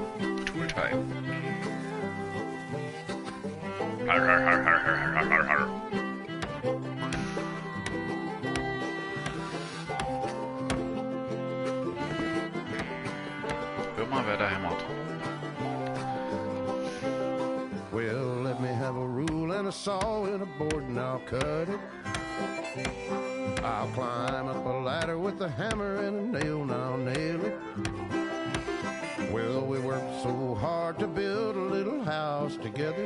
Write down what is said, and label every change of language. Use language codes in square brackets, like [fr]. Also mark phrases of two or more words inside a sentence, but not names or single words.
[de] Tooltime. Har, har, har, har, har, har, har, har. Hör mal, wer da hämmert. [en] Well, let me have a rule and a saw and a board and I'll cut it. I'll climb up a ladder with a hammer and a nail and I'll nail it. Well, we worked so hard to build a little house together.